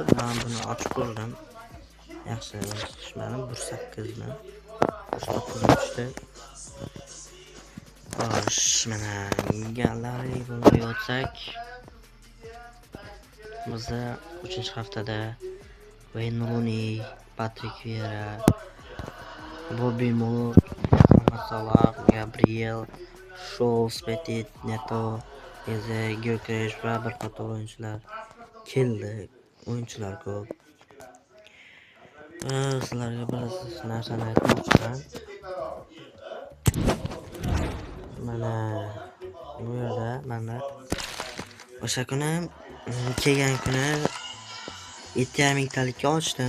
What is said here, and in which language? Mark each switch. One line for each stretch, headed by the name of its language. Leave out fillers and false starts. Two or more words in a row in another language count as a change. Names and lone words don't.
Uzbek: Men buni ochib ko'rdim. Yaxshi ishmadim. 1.8 dan 1.9 tushdi. Xo'sh, mana gallery bo'lib o'tsak, bizda 3-haftada Wayne Rooney, Patrick Vieira, Bobby Moore, Mohamed Salah, Gabriel, Scholes, Petit, Neto, Eze, Gyökeres va bir qator o'yinchilar keldi. O'yinchilar ko'p. Sizlarga bir narsani aytmoqchiman. Mana bu yerda mana o'sha kuni kelgan kuni 7,5 mingtalikka ochdim.